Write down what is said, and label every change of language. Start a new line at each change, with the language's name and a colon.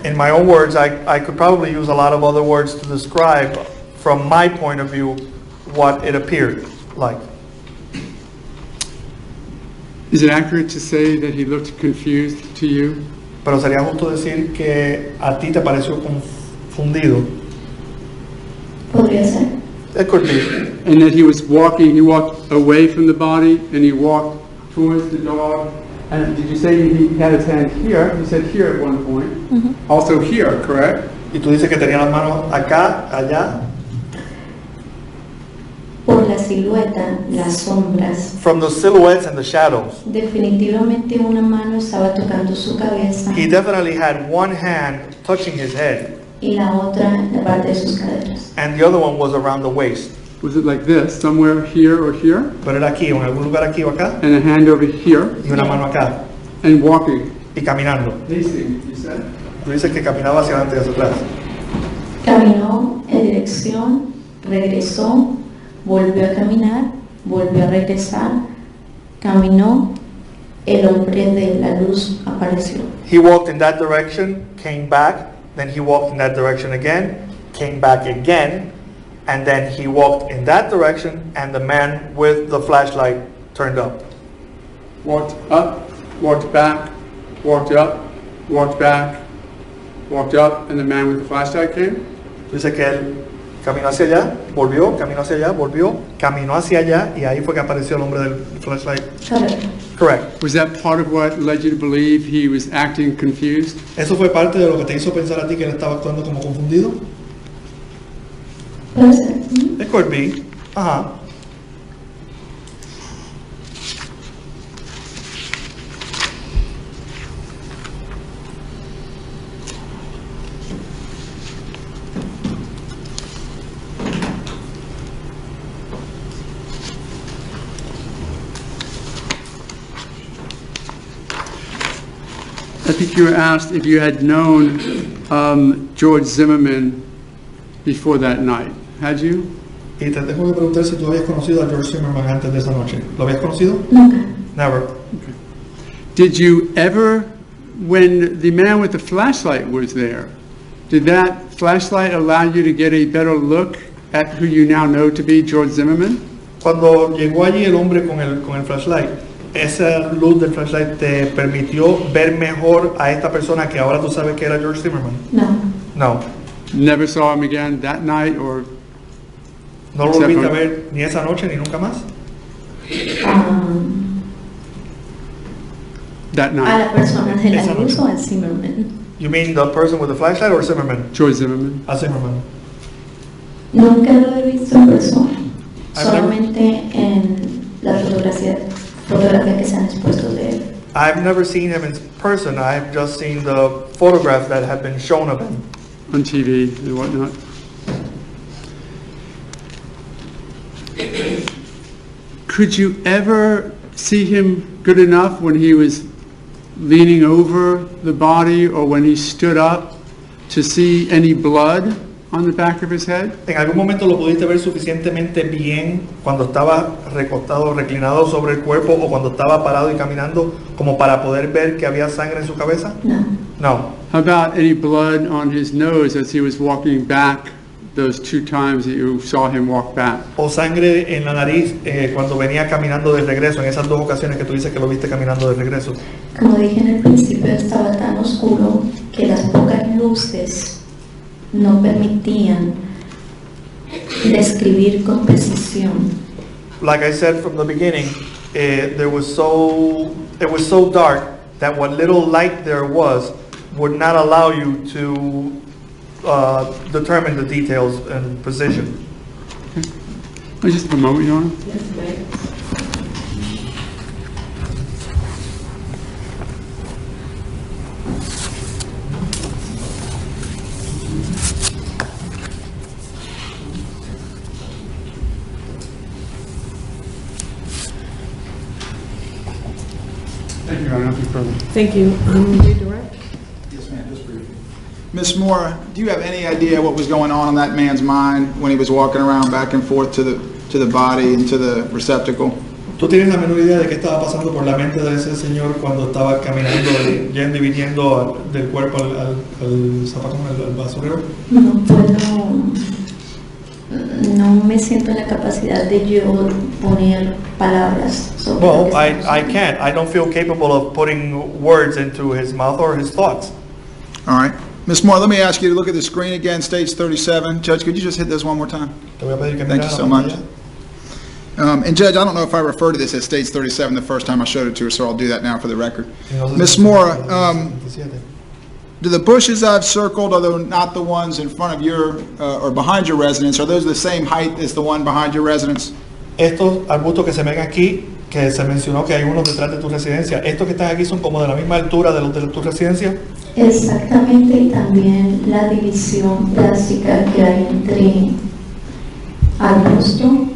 English: in my own words, I could probably use a lot of other words to describe, from my point of view, what it appeared like. Is it accurate to say that he looked confused to you?
Spanish: Pero sería justo decir que a ti te pareció confundido. Podría ser.
English: It could be. And that he walked away from the body and he walked towards the dog. And did you say he had his hand here? You said here at one point. Mm-hmm. Also here, correct?
Spanish: Y tú dices que tenía las manos acá, allá. Por la silueta, las sombras,
English: From the silhouettes and the shadows.
Spanish: definitivamente una mano estaba tocando su cabeza
English: He definitely had one hand touching his head,
Spanish: y la otra en la parte de sus caderas.
English: and the other one was around the waist. Was it like this, somewhere here or here?
Spanish: Pero era aquí, en algún lugar aquí o acá,
English: And a hand over here
Spanish: y una mano acá,
English: and walking.
Spanish: y caminando.
English: Pacing, you said?
Spanish: Tú dices que caminaba hacia adelante y hacia atrás. Caminó en dirección, regresó, volvió a caminar, volvió a regresar, caminó, el hombre de la luz apareció.
English: He walked in that direction, came back, then he walked in that direction again, came back again, and then he walked in that direction, and the man with the flashlight turned up. Walked up, walked back, walked up, walked back, walked up, and the man with the flashlight came?
Spanish: Dice que él caminó hacia allá, volvió, caminó hacia allá, volvió, caminó hacia allá, y ahí fue que apareció el hombre del flashlight. Correcto.
English: Correct. Was that part of what led you to believe he was acting confused?
Spanish: ¿Eso fue parte de lo que te hizo pensar a ti que él estaba actuando como confundido? Puede ser.
English: It could be. Ajá. I think you were asked if you had known George Zimmerman before that night. Had you?
Spanish: Y te tengo que preguntar si tú habías conocido a George Zimmerman antes de esa noche. ¿Lo habías conocido? Nunca.
English: Never. Did you ever, when the man with the flashlight was there, did that flashlight allow you to get a better look at who you now know to be George Zimmerman?
Spanish: Cuando llegó allí el hombre con el flashlight, esa luz del flashlight te permitió ver mejor a esta persona que ahora tú sabes que era George Zimmerman. No.
English: No. Never saw him again that night or
Spanish: No lo volviste a ver ni esa noche ni nunca más.
English: that A night?
Spanish: la persona de la Esa luz noche. o al Zimmerman.
English: You mean the person with the flashlight or Zimmerman? Troy Zimmerman? Zimmerman.
Spanish: Nunca lo he visto en persona,
English: I've never-
Spanish: solamente en las fotografías que se han expuesto de él.
English: I've never seen him in person. I've just seen the photographs that have been shown of him. On TV and whatnot. Could you ever see him good enough when he was leaning over the body or when he stood up to see any blood on the back of his head?
Spanish: ¿En algún momento lo pudiste ver suficientemente bien cuando estaba recostado, reclinado sobre el cuerpo o cuando estaba parado y caminando como para poder ver que había sangre en su cabeza? No.
English: No. How about any blood on his nose as he was walking back those 2 times that you saw him walk back?
Spanish: O sangre en la nariz cuando venía caminando de regreso, en esas 2 ocasiones que tú dices que lo viste caminando de regreso. Como dije en el principio, estaba tan oscuro que las pocas luces no permitían describir con precisión.
English: Like I said from the beginning, it was so dark that what little light there was would not allow you to determine the details and precision. Just a moment, Your Honor. Thank you, Your Honor. Nothing further. Thank you. Redirect. Yes, ma'am, just briefly. Ms. Moore, do you have any idea what was going on in that man's mind when he was walking around back and forth to the body and to the receptacle?
Spanish: ¿Tú tienes la menor idea de qué estaba pasando por la mente de ese señor cuando estaba caminando, yendo y viniendo del cuerpo al zapacón, al basurero? No me siento en la capacidad de yo poner palabras sobre lo
English: Well,
Spanish: que estamos
English: I
Spanish: haciendo.
English: can't. I don't feel capable of putting words into his mouth or his thoughts. All right. Ms. Moore, let me ask you to look at the screen again, stage 37. Judge, could you just hit this one more time?
Spanish: Te voy a pedir que
English: Thank you
Spanish: mires
English: so
Spanish: la
English: much.
Spanish: pantalla.
English: And Judge, I don't know if I referred to this as stage 37 the first time I showed it to her, so I'll do that now for the record.
Spanish: Y no sé si-
English: Ms. Moore,
Spanish: 37.
English: do the bushes I've circled, although not the ones in front of your, or behind your residence, are those the same height as the one behind your residence?
Spanish: Estos arbustos que se ven aquí, que se mencionó que hay unos detrás de tu residencia, estos que están aquí son como de la misma altura de los de tu residencia. Exactamente, y también la división plástica que hay entre arbusto.